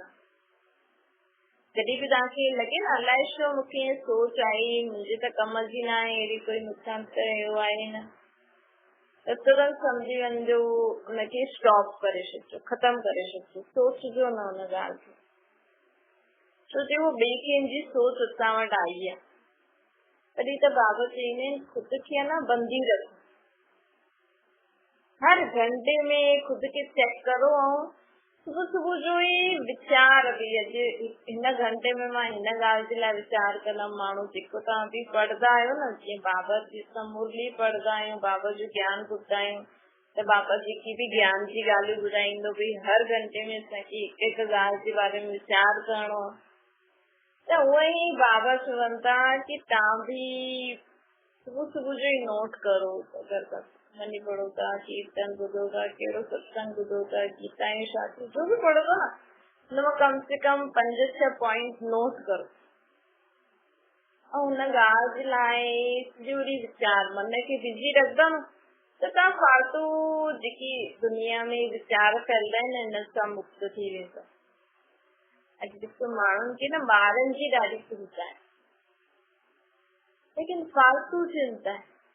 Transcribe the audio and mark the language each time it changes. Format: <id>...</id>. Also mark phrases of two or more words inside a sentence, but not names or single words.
<sd>जॾहिं बि तव्हांखे लॻे न अलाए छो मूंखे ईअं सोच आई, मुंहिंजे त कम जी न आहे, अहिड़ी कोई नुक़सान कयो आहे न, त तुरंत सम्झी वञिजो उनखे स्टॉप करे छॾिजो, ख़तम करे छॾिजो, सोचजो न हुन ॻाल्हि खे, छो जो उहो ॿिए कंहिंजी सोच असां वटि आई आहे। तॾहिं त बाबा चईंदा आहिनि ख़ुदि खे न बंदी रखो,</sd> <hi>हर घंटे में खुद के चेक करो,</hi> <sd>सुबह सुबह जो ही विचार बि अॼु हिन घंटे में मां हिन ॻाल्हि जे लाइ वीचार कंदमि। माण्हू जेको तव्हां बि पढ़ंदा आहियो न, जीअं बाबा जी मुरली पढ़ंदा आहियूं, बाबा जो ज्ञान ॿुधंदा आहियूं, त बाबा जेकी बि ज्ञान जी ॻाल्हियूं ॿुधाईंदो भई हर घंटे में असांखे हिकु हिकु ॻाल्हि जे बारे में वीचार करणो आहे। त उहो ई बाबा चवनि था कि तव्हां बि सुबह सुबह जो ही नोट करो, अगरि मनी पढ़ो था, कीर्तन ॿुधो था, कहिड़ो सत्संग ॿुधो था, गीता ऐं शास्त्र जो बि पढ़ो था न, हुनमें</sd> <hi>कम से कम</hi> <sd>5-6 पॉइंट नोट करो ऐं हुन ॻाल्हि जे लाइ सॼो ॾींहुं वीचार मन खे बिज़ी रखंदा न, त तव्हां फालतू जेकी दुनिया में वीचार फैलंदा आहिनि हिन सां मुक्त थी वेंदा। अॼु ॾिसो माण्हुनि खे न ॿारनि जी ॾाढी चिंता आहे, लेकिन फालतू चिंता आहे।</sd>